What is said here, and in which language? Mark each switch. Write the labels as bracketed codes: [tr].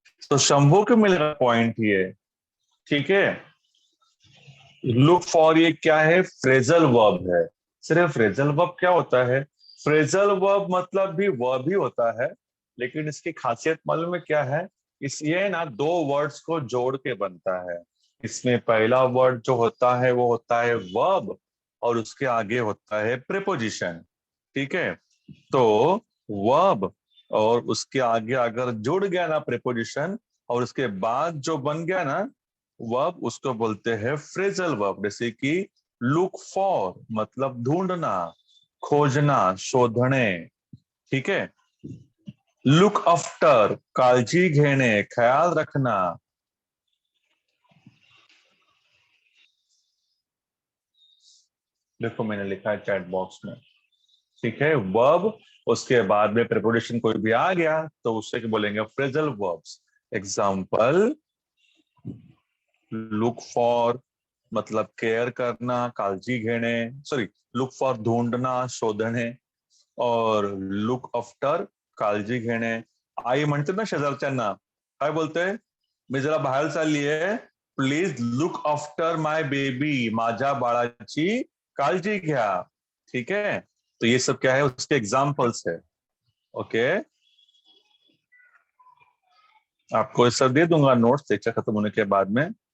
[hi] तो शंभू को मिलेगा पॉइंट ये. ठीक है, लुक फॉर ये क्या है, फ्रेजल वर्ब है. सिर्फ फ्रेजल वर्ब क्या होता है, फ्रेजल वर्ब मतलब भी वर्ब ही होता है, लेकिन इसकी खासियत मालूम है क्या है. इस ये ना दो वर्ड्स को जोड़ के बनता है. इसमें पहला वर्ड जो होता है वो होता है वर्ब और उसके आगे होता है प्रीपोजिशन. ठीक है, तो वर्ब और उसके आगे अगर जुड़ गया ना प्रीपोजिशन और उसके बाद जो बन गया ना वर्ब, उसको बोलते हैं फ्रेजल वर्ब। जैसे कि लुक फॉर मतलब ढूंढना, खोजना, शोधने, ठीक है। लुक आफ्टर काळजी घेणे, ख्याल रखना। देखो मैंने लिखा है चैट बॉक्स में, ठीक है। वर्ब उसके बाद में प्रीपोजिशन कोई भी आ गया तो उससे क्या बोलेंगे, phrasal verbs. Example, look for मतलब केयर करना, काळजी घेणे, सॉरी, लुक फॉर ढूंढना, शोधणे, और लुक आफ्टर काळजी घेणे। [mr] आई म्हणते ना शेजारच्यांना, काय बोलते, मी जरा बाहेर चालली आहे, [en] please look after my baby, [mr] माझ्या बाळाची काळजी घ्या, [hi] ठीक है। तो ये सब क्या है, उसके एग्जाम्पल्स है। ओके, आपको ये सब दे दूंगा नोट्स लेक्चर खत्म होने के बाद में।